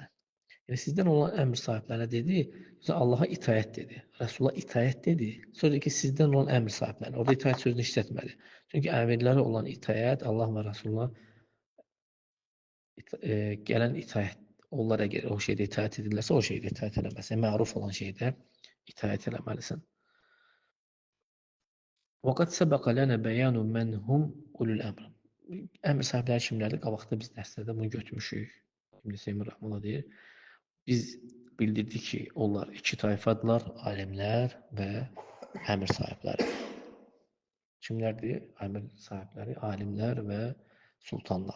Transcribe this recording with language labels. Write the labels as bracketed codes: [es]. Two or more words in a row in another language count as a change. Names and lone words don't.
[az] Yəni sizdən olan əmr sahiblərinə dedi, sonra Allaha itaət dedi, Rəsula itaət dedi, sonra dedi ki, sizdən olan əmr sahiblərinə. Orada itaət sözünü işlətmədi. Çünki əmirlərə olan itaət Allah və Rəsuluna gələn itaət, onlar əgər o şeydə itaət edirlərsə, o şeydə itaət eləməlisən. Məruf olan şeydə itaət eləməlisən. [ar] وَقَدْ سَبَقَ لَنَا بَيَانُ مَنْ هُمْ أُولُو الْأَمْرِ [az] Əmr sahibləri kimlərdir? Qabaqda biz dərslərdə bunu götürmüşük. İbn Seymur Rəhməllah deyir. Biz bildirdik ki, onlar iki tayfadırlar, alimlər və əmr sahibləri. Kimlərdir? Əmr sahibləri, alimlər və sultanlar.